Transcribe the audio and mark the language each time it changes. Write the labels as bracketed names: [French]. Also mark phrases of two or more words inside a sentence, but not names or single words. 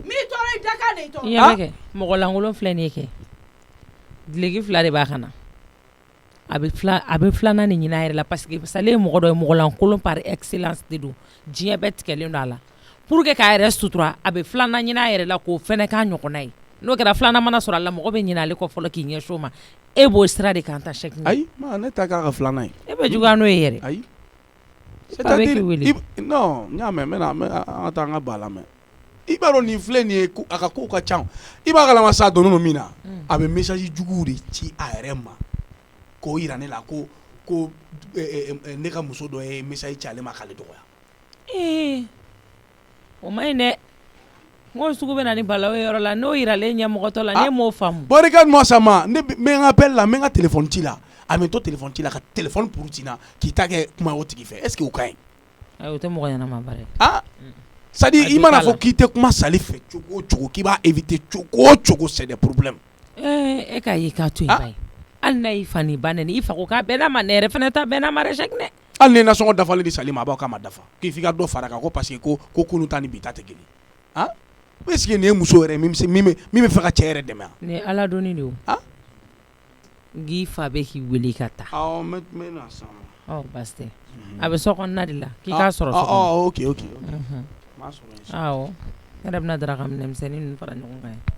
[Bambara] i ɲɛ bɛ kɛ mɔgɔ lankolon filɛ nin ye kɛ dileki 2 de b'a ka na a bɛ filanan nin ɲini a yɛrɛ la [French] parce que [Bambara] Sali ye mɔgɔ dɔ ye mɔgɔ lankolon [French] par excellence [Bambara] de don diɲɛ bɛɛ tigɛlen don a la [French] pour que [Bambara] k'a yɛrɛ sutura a bɛ filanan ɲini a yɛrɛ la k'o fɛnɛ k'a ɲɔgɔnna ye n'o kɛra filanan mana sɔrɔ a la mɔgɔ bɛ ɲini ale kɔ fɔlɔ k'i ɲɛsin o ma e b'o sira de kan ta Sɛgini ayi ne ta k'a ka filanan ye e bɛ juguya n'o ye yɛrɛ ayi c'est-à-dire non n y'a mɛn an ka taa an ka ba lamɛn i b'a dɔn nin filɛ nin ye a ka kow ka ca i b'a kalama sa donnen don min na a bɛ message juguw de ci a yɛrɛ ma k'o yira ne la ko ne ka muso dɔ ye message ci ale ma k'ale dɔgɔya o ma ɲi dɛ n ko sugu bɛ na ni balawu ye yɔrɔ la n'o yiralen ɲɛmɔgɔtɔ la ne m'o faamu barikade-moi ça ma ne bɛ n ka appel la n bɛ n ka téléphone ci la a bɛ to téléphone ci la ka téléphone puru ci na k'i ta kɛ kuma o tigi fɛ [French] est-ce que [Bambara] o ka ɲi ayi o tɛ mɔgɔ ɲɛnama ba dɛ [French] c'est à dire [Bambara] i mana fɔ k'i tɛ kuma Sali fɛ cogo o cogo k'i b'a éviter cogo o cogo [French] c'est des problèmes [Bambara] e k'a ye k'a to yen ba ye hali n'a y'i fa ni ba nɛni i fa ko k'a bɛn n'a ma ne yɛrɛ fɛnɛ ta bɛn n'a ma dɛ Sɛgini hali ni nasɔngɔ dafalen di Sali ma a b'aw k'a ma dafa k'i f'i ka dɔ fara kan ko [French] parce que [Bambara] ko kunun ta ni bi ta tɛ kelen [French] est-ce que [Bambara] nin ye muso yɛrɛ min bɛ fɛ ka cɛ yɛrɛ dɛmɛ nin ye Ala donni de o n k'i fa bɛ k'i wele i ka taa n bɛ na san basi tɛ a bɛ so kɔnɔna de la k'i k'a sɔrɔ so kɔnɔ ok awɔ ne yɛrɛ bɛna daraka minɛmisɛnnin ninnu fara ɲɔgɔn kan ye